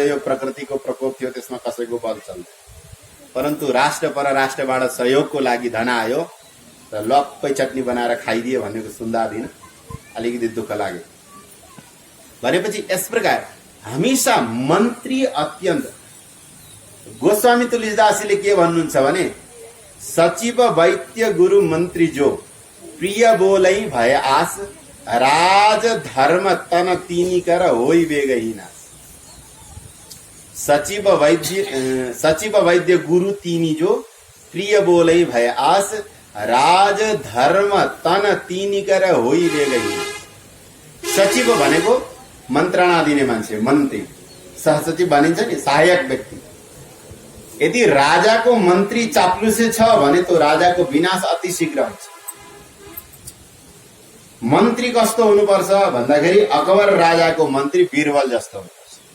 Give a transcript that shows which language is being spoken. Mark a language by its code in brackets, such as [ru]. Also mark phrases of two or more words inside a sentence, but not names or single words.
[ne] यो प्रकृतिको प्रकोप थियो, त्यसमा कसैको बल चल्दैन। परन्तु राष्ट्र परराष्ट्रबाट सहयोगको लागि धन आयो र लप्पै चटनी बनाएर खाइदियो भनेको सुन्दा दिन अलिकति दुःख लाग्यो। भनेपछि यस प्रकार हमेशा मन्त्री अत्यन्त। गोस्वामी तुलसीदासले के भन्नुहुन्छ भने [awa] सचिव वैद्य गुरु मन्त्री जो प्रिय बोलै भय आस राज धर्म तन तिनी कर होई बेगही नास। सचिव वैद्य गुरु तिनी जो प्रिय बोलै भय आस राज धर्म तन तिनी कर होई बेगही नास। [ne] सचिव भनेको मन्त्रणा दिने मान्छे, मन्त्री। सहसचिव भनिन्छ नि, सहायक व्यक्ति। यदि राजाको मन्त्री चाप्लुसे छ भने तो राजाको विनाश अति शीघ्र हुन्छ। मन्त्री कस्तो हुनुपर्छ भन्दाखेरि अकबर राजाको मन्त्री बीरबल जस्तो हुनुपर्छ।